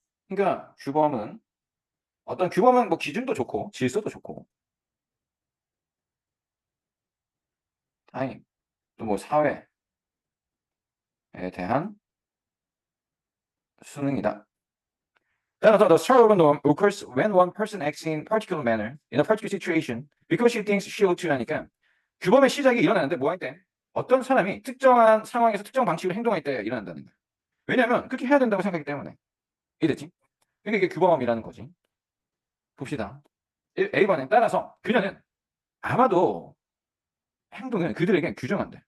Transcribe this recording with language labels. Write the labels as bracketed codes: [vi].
[ko] 그러니까 규범은 어떤 규범은 뭐 기준도 좋고 질서도 좋고 타임 또 뭐 사회에 대한 수능이다. 따라서 [en] the start of a norm occurs when one person acts in particular manner in a particular situation because she thinks she ought to [ko] 하니까 규범의 시작이 일어나는데 뭐 할 때? 어떤 사람이 특정한 상황에서 특정 방식으로 행동할 때 일어난다는 거야. 왜냐하면 그렇게 해야 된다고 생각하기 때문에. 이해됐지? 그러니까 이게 규범이라는 거지. 봅시다. A번에 따라서 그녀는 아마도 행동을 그들에게 규정한대.